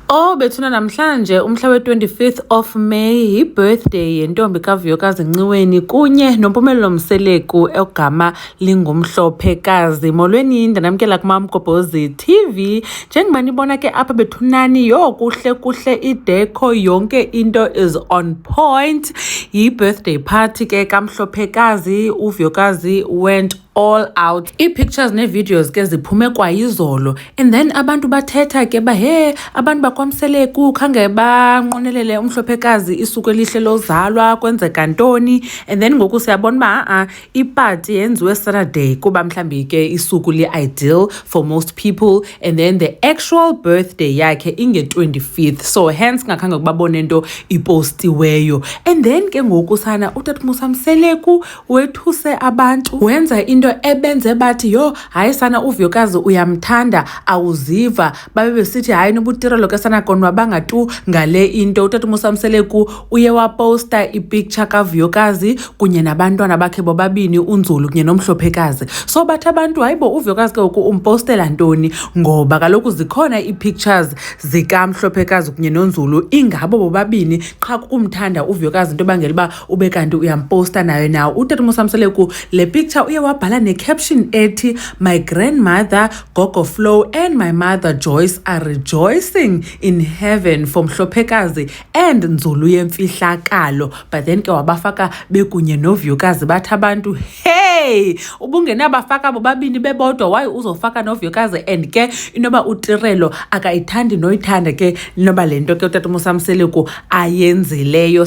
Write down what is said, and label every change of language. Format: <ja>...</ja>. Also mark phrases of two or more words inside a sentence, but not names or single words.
<xh>Oh, bethuna namhlanje umhla we-</xh> <en>25th of May</en> <xh>i-birthday yentombi kaVuyokazi Nciweni kunye noMpumelelo Mseleku egama lingumhlophekazi. Molweni ndanamkela kuMaMgobhozi TV. Njengoba nibona ke apha bethunani kuhle ideko yonke into</xh> <en>is on point.</en> <xh>Yi-birthday party ke kamhlophekazi.</xh> <en>uVuyokazi went all out.</en> <xh>Ii-pictures nee-videos ke ziphume kwayizolo,</xh> <en>and then</en> <xh>abantu bathetha ke abantu bakwaMseleku khange banqonelele umhlophekazi isuku elihle lozalwa kwenzeka ntoni.</xh> <en>And then</en> <xh>ngoku siyabona uba ipati yenziwe Saturday kuba mhlambi ke isuku</xh> <en>li-ideal for most people, and then the actual birthday</en> <xh>yakhe inge-25th,</xh> <en>so hence</en> <xh>ngakhange kubabone nto ipostiweyo.</xh> <en>And then</en> <xh>ke ngoku sana uTat Mseleku wethuse abantu, wenza into ebenze bathi hayi sana uVuyokazi uyamthanda awuziva, babe besithi hayi nobutirelo ke sana konwabanga tu ngale into. uTat Mseleku uye waposta ipicture kaVuyokazi kunye nabantwana bakhe bobabini uNzulu kunye noMhlophekazi. So bathi abantu hayibo uVuyokazi ke ngoku umpostela ntoni, ngoba kaloku zikhona ii-pictures zikaMhlophekazi kunye noNzulu ingabo bobabini qha kumthanda uVuyokazi into bangela uba ube kanti uyamposta nayo nawo. uTat Mseleku le picture uye wabhala ne-caption ethi,</xh> <en>"My grandmother Gogo Flo and my mother Joyce are rejoicing in heaven for Mhlophekazi and Nzulu yemfihlakalo." But then</en> <xh>ke wabafaka bekunye noVuyokazi. Bathi abantu, hey, ubungenabafaka bobabini bebodwa, waye uzofaka noVuyokazi? And ke inoba utirelo akayithandi noyithanda ke noba le nto ke uTat Mseleku ayenzileyo.</xh>